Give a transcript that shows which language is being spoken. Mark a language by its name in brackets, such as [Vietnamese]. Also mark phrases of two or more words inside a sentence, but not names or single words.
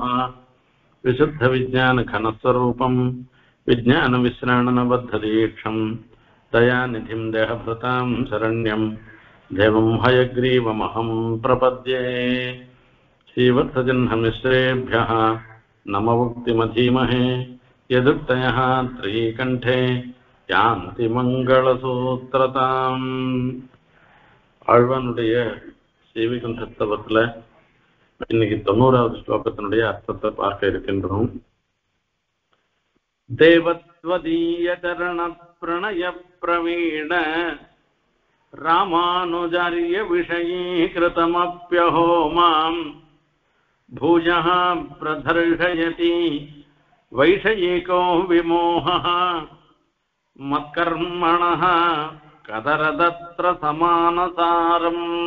[Sanskrit] विशुद्धविज्ञानघनस्वरूपं विज्ञानविश्राणनबद्धदीक्षं दयानिधिं देहभृतां शरण्यं देवं हयग्रीवमहं प्रपद्ये। श्रीवत्सजन्ममिश्रेभ्यः नममुक्तिमधीमहे यदुक्तयः त्रिकण्ठे यान्ति मङ्गलसूत्रताम्। [Tamil] ஆழ்வானுடைய சீவிகண்டஸ்தவத்தில் இன்னைக்கு 90வது ஸ்லோகத்தினுடைய அர்த்தத்தை பார்க்க இருக்கின்றோம். [Sanskrit] देवत्वदीय चरण प्रणय प्रवीण रामानुजार्य विषयीकृतमप्यहो माम् भूयः प्रधर्षयति वैषयिको विमोहः मत्कर्मणः कतरदत्र समानसारम्.